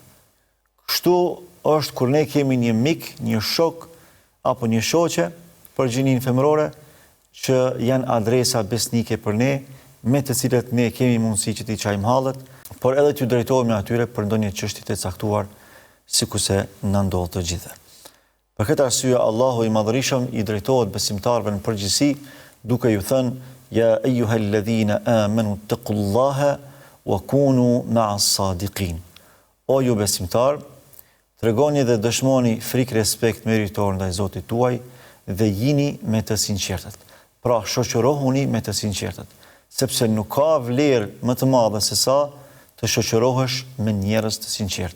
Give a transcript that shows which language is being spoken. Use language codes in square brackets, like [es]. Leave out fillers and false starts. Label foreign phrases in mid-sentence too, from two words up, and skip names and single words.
[sq] Kështu është kur ne kemi një mik, një shok apo një shoqe për gjininë femërore që janë adresa besnike për ne, me të cilët ne kemi mundësi që t'i çajmë hallet, por edhe t'ju drejtohemi atyre për ndonjë çështje të caktuar, sikurse na ndodh të gjithë. Për këtë arsye Allahu i Madhërisëm i drejtohet besimtarëve në përgjithësi duke ju thënë: [ar] "يا أيها الذين آمنوا اتقوا الله وكونوا مع الصادقين." [sq] O ju besimtar, tregoni dhe dëshmoni frikë respekt meritor ndaj Zotit tuaj dhe jini me të sinqertët. Pra, shoqërohuni me të sinqertët, sepse nuk ka vlerë më të madhe se sa të shoqërohesh me njerëz të sinqertë.